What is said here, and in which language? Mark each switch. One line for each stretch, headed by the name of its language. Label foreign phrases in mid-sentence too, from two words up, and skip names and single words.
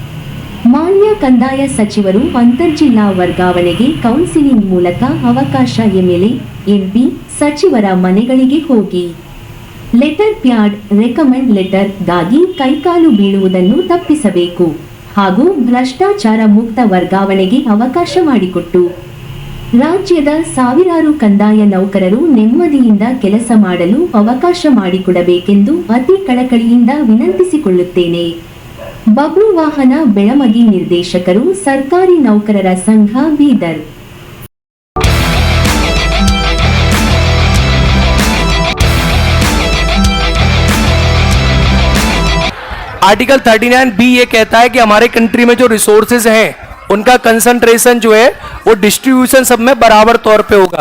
Kannada: ಮಾನ್ಯ ಕಂದಾಯ ಸಚಿವರು ಅಂತರ್ಜಿಲ್ಲಾ ವರ್ಗಾವಣೆಗೆ ಕೌನ್ಸಿಲಿಂಗ್ ಮೂಲಕ ಅವಕಾಶ ಎಂಎಲ್ಎ, ಎಂಪಿ, ಸಚಿವರ ಮನೆಗಳಿಗೆ ಹೋಗಿ
English: letter pad, recommend letter
Kannada: ಗಾಗಿ ಕೈಕಾಲು ಬೀಳುವುದನ್ನು ತಪ್ಪಿಸಬೇಕು ಹಾಗೂ ಭ್ರಷ್ಟಾಚಾರ ಮುಕ್ತ ವರ್ಗಾವಣೆಗೆ ಅವಕಾಶ ಮಾಡಿಕೊಟ್ಟು ರಾಜ್ಯದ ಸಾವಿರಾರು ಕಂದಾಯ ನೌಕರರು ನೆಮ್ಮದಿಯಿಂದ ಕೆಲಸ ಮಾಡಲು ಅವಕಾಶ ಮಾಡಿಕೊಡಬೇಕೆಂದು ಅತಿ ಕಳಕಳಿಯಿಂದ ವಿನಂತಿಸಿಕೊಳ್ಳುತ್ತೇನೆ. ಬಬ್ಲು ವಾಹನ ಬೆಳಮಗಿ ನಿರ್ದೇಶಕರು, ಸರ್ಕಾರಿ ನೌಕರರ ಸಂಘ, ಬೀದರ್.
Hindi: आर्टिकल 39B ये कहता है कि हमारे कंट्री में जो रिसोर्सेज हैं उनका कंसंट्रेशन जो है वो डिस्ट्रीब्यूशन सब में बराबर तौर पे होगा।